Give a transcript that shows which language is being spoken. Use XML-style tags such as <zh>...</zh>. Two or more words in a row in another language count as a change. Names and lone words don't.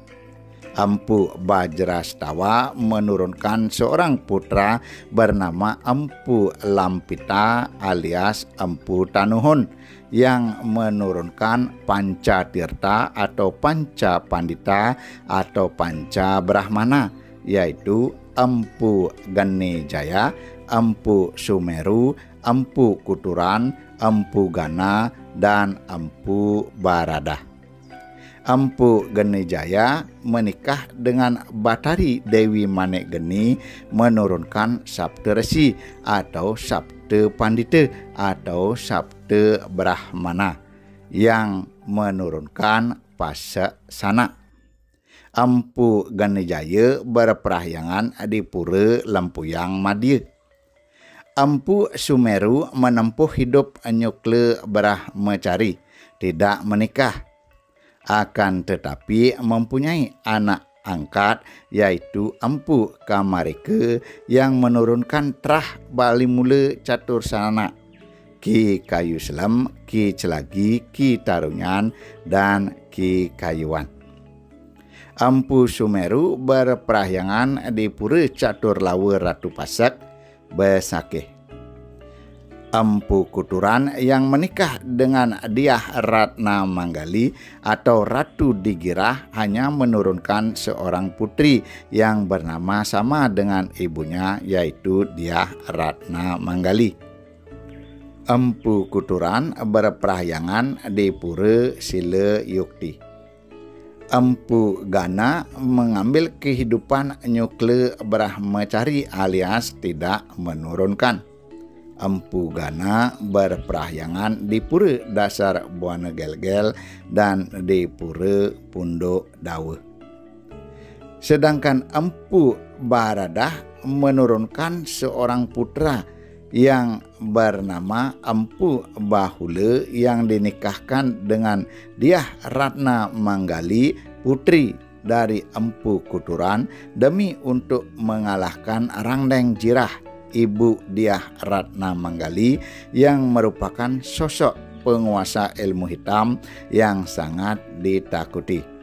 <id>Empu Bajrastawa menurunkan seorang putra bernama Empu Lampita alias Empu Tanuhun yang menurunkan Pancatirta atau Panca Pandita atau Panca Brahmana, yaitu Empu Geni Jaya, Empu Sumeru, Empu Kuturan, Empu Gana, dan Empu Barada. Empu Geni Jaya menikah dengan Batari Dewi Manik Geni menurunkan Sabta Resi atau Sabta Pandita atau Sabta Brahmana yang menurunkan Pasa Sana. Empu Geni Jaya berperahyangan di Pura Lempuyang Madya. Empu Sumeru menempuh hidup nyukle Brahmacari, tidak menikah. Akan tetapi mempunyai anak angkat, yaitu Empu Kamarika yang menurunkan terah Bali Mula Catursana, Ki Kayu Selam, Ki Celagi, Ki Tarunyan, dan Ki Kayuan. Empu Sumeru berperahyangan di Pura Caturlawa Ratu Pasak, Besakih. Empu Kuturan yang menikah dengan Diah Ratna Manggali atau Ratu Digirah hanya menurunkan seorang putri yang bernama sama dengan ibunya, yaitu Diah Ratna Manggali. Empu Kuturan berperahyangan di Pura Sila Yukti. Empu Gana mengambil kehidupan nyukle Brahmacari alias tidak menurunkan. Empu Gana berperahyangan di Pura Dasar Buana Gelgel dan di Pura Punduk Dawa. Sedangkan Empu Baradah menurunkan seorang putra yang bernama Empu Bahula yang dinikahkan dengan Dyah Ratna Manggali, putri dari Empu Kuturan, demi untuk mengalahkan Rangdeng Jirah, ibu Dyah Ratna Manggali, yang merupakan sosok penguasa ilmu hitam yang sangat ditakuti.</id>